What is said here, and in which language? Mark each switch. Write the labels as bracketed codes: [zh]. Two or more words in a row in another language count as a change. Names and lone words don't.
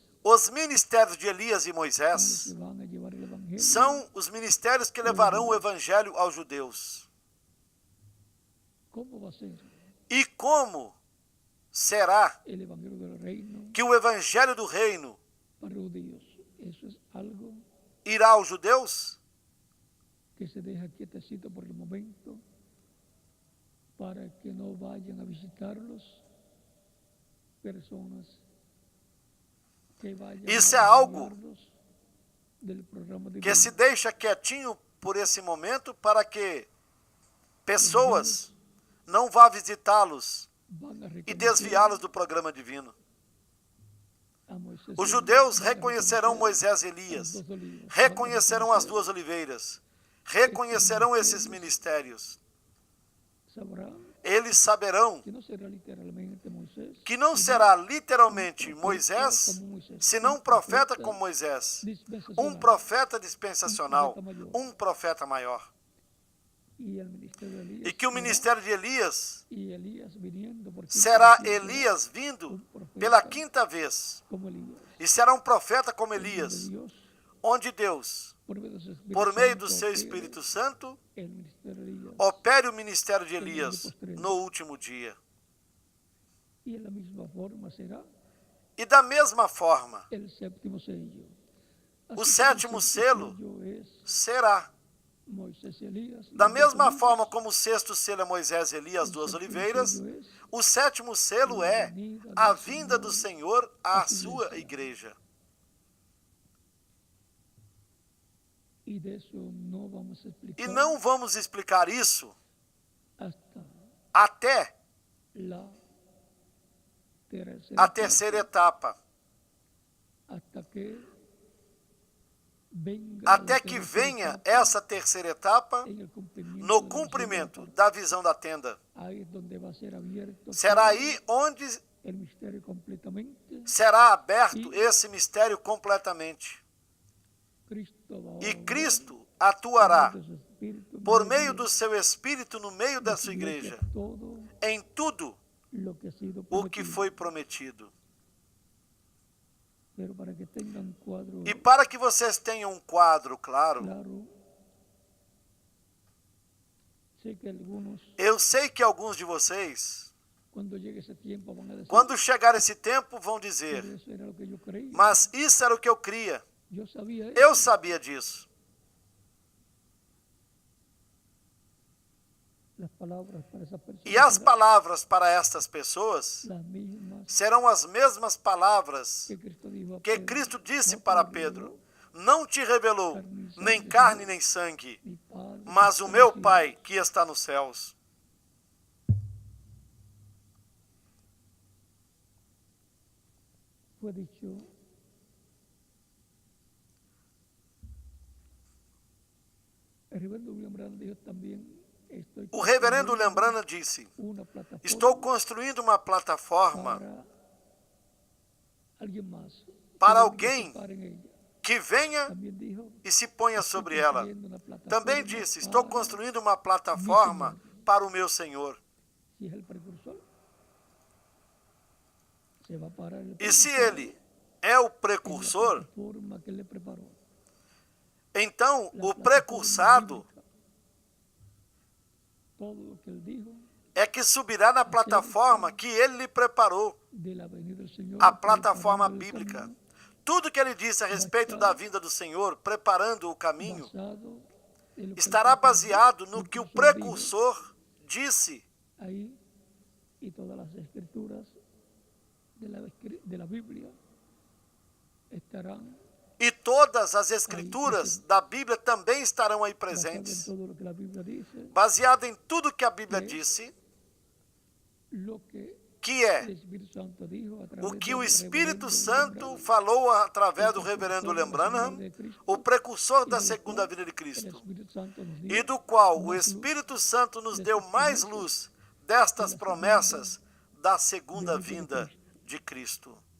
[pt] os ministérios de Elias e Moisés são os ministérios que levarão o evangelho aos judeus. Como vai ser E como será o evangelho do reino que o evangelho do reino para os judeus? Isso é algo irá aos judeus? [es] que se deja quietecito por el momento para que no vayan a visitarlos personas que vayan [pt] Isso é a algo [es] desviarlos del programa de [pt] que se deixa quietinho por esse momento para que pessoas não vá visitá-los [es] van a [pt] e [es] reconocer [pt] desviá-los do programa divino. [es] a Moisés [pt] Os [es] y [pt] judeus [es] van a [pt] reconhecerão [es] reconocer [pt] Moisés e [es] a [pt] Elias, [es] los dos olivos, [pt] reconhecerão [es] van a [pt] as duas oliveiras, reconhecerão esses ministérios. [es] sabrán [pt] Eles saberão [es] que no será literalmente Moisés, [pt] que não será literalmente Moisés, senão um profeta como Moisés, um profeta dispensacional, um profeta maior. [es] y el ministerio de Elías [pt] E que o ministério de Elias [es] y Elías viniendo por quinta [pt] será [es] vez, [pt] Elias vindo pela quinta vez. [es] como Elías, [pt] E será um profeta como [es] donde [pt] Elias, [es] Dios, [pt] onde Deus, [es] por medio de [pt] por meio do [es] su Espíritu [pt] seu [es] Santo, [pt] Espírito Santo, [es] el ministerio de Elías, [pt] opere o ministério de Elias no último dia. [es] y de la misma forma será [pt] E da mesma forma, [es] el séptimo sello. [pt] o [es] Así [pt] sétimo [es] que el [pt] selo [es] sello es [pt] será. [es] Moisés y Elías, [pt] Da [es] los dos [pt] mesma [es] olivos. [pt] forma como o sexto selo é Moisés e Elias, [es] El [pt] duas [es] séptimo [pt] oliveiras, [es] sello es [pt] o sétimo selo é a vinda do Senhor à sua igreja. [es] y de eso no vamos a explicar [pt] E não vamos explicar isso [es] hasta [pt] até [es] la [pt] a terceira etapa, [es] hasta que venga [pt] até [es] la [pt] que [es] tercera [pt] venha [es] etapa [pt] essa terceira etapa [es] en el cumplimiento [pt] no [es] de la [pt] cumprimento [es] segunda [pt] da visão da tenda. [es] parte. Ahí es donde va a ser abierto [pt] Será [es] todo [pt] aí onde [es] el misterio completamente. [pt] será aberto esse mistério completamente. [es] Cristo va a [pt] E [es] obrar [pt] Cristo atuará [es] por medio de su Espíritu, [pt] por [es] en [pt] meio [es] medio [pt] do seu Espírito no meio [es] de [pt] da sua igreja, [es] todo [pt] em tudo [es] lo que ha sido [pt] o que [es] prometido. [pt] foi prometido. [es] Pero para que tengan un cuadro [pt] E para que vocês tenham um quadro claro, [es] claro, sé que algunos, [pt] eu sei que alguns de vocês, [es] cuando llegue ese tiempo, van a decir, [pt] quando chegar esse tempo, vão [es] "Pero [pt] dizer: [es] eso era lo que yo creía. [pt] mas isso era o que eu cria, [es] Yo sabía [pt] eu [es] eso". [pt] sabia disso. [es] Las palabras para esas personas [pt] E as [es] serán [pt] palavras para estas pessoas [es] las mismas [pt] serão as mesmas palavras [es] que Cristo dijo a [pt] que [es] Pedro. [pt] Cristo disse [es] "No te [pt] para [es] lo [pt] Pedro: [es] reveló [pt] não te revelou nem carne nem sangue, [es] mi Padre que [pt] mas [es] está [pt] o [es] en [pt] meu [es] los cielos". [pt] Pai que está nos céus. [es] Fue dicho el reverendo William Branham dijo también, estoy [pt] O reverendo [es] construyendo [pt] Lembrana disse: [es] una plataforma [pt] estou construindo uma plataforma [es] para alguien más [pt] para [es] que venga y se [pt] alguém [es] pare en ella. [pt] que venha [es] También dijo, [pt] e se ponha [es] estoy [pt] sobre ela. [es] construyendo una plataforma [pt] Também disse: estou [es] para [pt] construindo uma plataforma para o meu Senhor. [es] si es el precursor, se va a parar el [pt] E se [es] precursor [pt] ele é o [es] en la [pt] precursor, [es] plataforma que él le preparó. [pt] então [es] La [pt] o [es] plataforma [pt] precursado [es] bíblica. Todo lo que él dijo [pt] é que subirá na plataforma que ele lhe preparou, [es] de la venida del Señor, [pt] a plataforma [es] preparando el [pt] bíblica. [es] camino, [pt] Tudo que ele disse a respeito da vinda do Senhor, preparando o caminho, [es] basado en lo que [pt] estará [es] el [pt] baseado no que o [es] precursor [pt] precursor disse. [es] dijo ahí, y todas las escrituras de la Biblia estarán [pt] E todas as escrituras da Bíblia também estarão aí [es] basadas en [pt] presentes. [es] todo lo que la Biblia dice, [pt] Baseado em tudo que a Bíblia disse, [es] lo que [pt] que é [es] el Espíritu Santo dijo a [pt] o [es] través [pt] que [es] del [pt] o Espírito [es] reverendo [pt] Santo [es] Branham, [pt] falou através do [es] el [pt] reverendo [es] precursor de la [pt] Lembrana, [es] segunda venida de Cristo, [pt] o precursor da [es] y del [pt] segunda [es] cual [pt] vinda de [es] el [pt] Cristo, [es] Espíritu Santo nos dio [pt] e do qual o [es] más luz [pt] Espírito Santo nos destas deu mais promessas luz destas da promessas da segunda vinda de vinda de Cristo.